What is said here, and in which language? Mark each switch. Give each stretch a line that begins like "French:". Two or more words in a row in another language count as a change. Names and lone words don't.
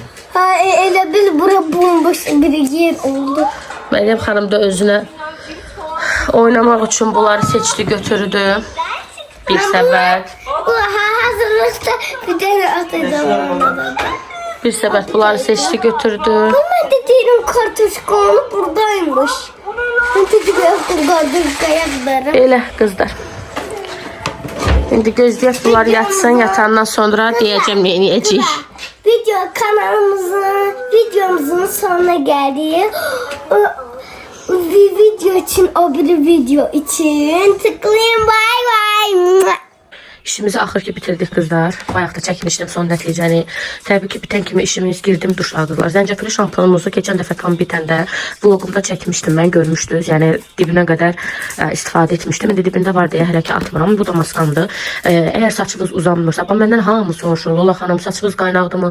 Azerbaijani: Elə bil bura bomboş bir yer oldu. Məryəm xanım da özünə oynamaq üçün bunları seçdi, götürdü. Bir səbət. Hazırlıqda bir dənə atacağım. Bir səbət bunları seçdi, götürdü.
Turkish: Ama dediğim kartuşka onu buradaymış. Çocuk ayakları.
Azerbaijani: Elə qızlar. İndi gözləyək bunlar yatsın, yatandan sonra deyəcəm nə edəcəyik.
Turkish: Videomuzun sonuna geldik. Video için, o bir video için tıklayın.
English: Bay bay.
Azerbaijani: İşimizi axır ki bitirdik kızlar. Bayaq da çəkmişdim son nəticəni. Təbii ki bitən kimi işimiz girdim duş aldılar. Zəncəfili şampunumuzu keçən dəfə tam bitəndə vlogumda çəkmişdim mən, görmüşdünüz. Yəni dibinə qədər istifadə etmişdim. İndi dibində var deyə hələ ki atmıram. Bu da maskamdır. Əgər saçınız uzanmırsa, məndən hamı soruşur. Lola xanım saçınız qaynaqdımı?